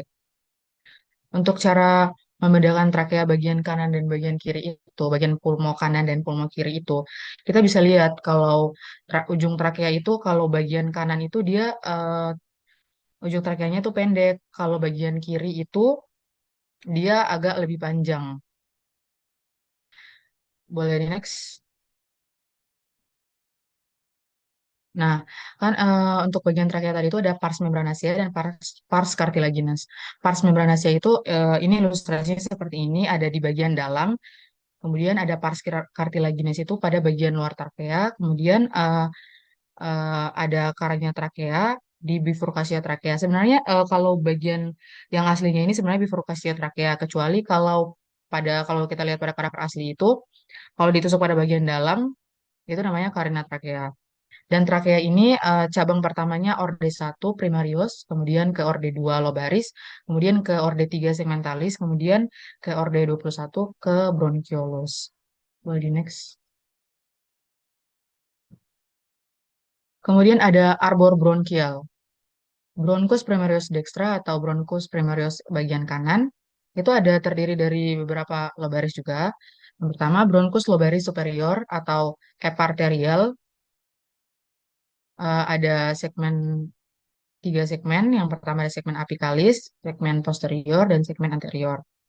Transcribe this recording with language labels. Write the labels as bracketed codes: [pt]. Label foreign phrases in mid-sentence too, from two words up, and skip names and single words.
[id] Untuk cara membedakan trakea bagian kanan dan bagian kiri itu, bagian pulmo kanan dan pulmo kiri itu, kita bisa lihat kalau ujung trakea itu kalau bagian kanan itu dia ujung trakeanya itu pendek, kalau bagian kiri itu dia agak lebih panjang. Boleh di next. Nah, kan untuk bagian trakea tadi itu ada [la] pars membranacea [id] dan [la] pars cartilaginous. Pars membranacea [id] itu ini ilustrasinya seperti ini, ada di bagian dalam. Kemudian ada [la] pars cartilaginous [id] itu pada bagian luar trakea. Kemudian ada karanya trakea di bifurkasia trakea. Sebenarnya kalau bagian yang aslinya ini sebenarnya bifurkasia trakea, kecuali kalau kita lihat pada karakter asli itu, kalau ditusuk pada bagian dalam itu namanya karina trakea. Dan trakea ini cabang pertamanya orde 1 primarius, kemudian ke orde 2 lobaris, kemudian ke orde 3 segmentalis, kemudian ke orde 21 ke bronchiolus. Boleh di next. Kemudian ada [la] arbor bronchial. Bronchus primarius dextra [id] atau [la] bronchus primarius [id] bagian kanan itu ada terdiri dari beberapa lobaris juga. Yang pertama [la] bronchus lobaris superior [id] atau eparterial, ada segmen tiga segmen. Yang pertama ada segmen apicalis, segmen posterior, dan segmen anterior.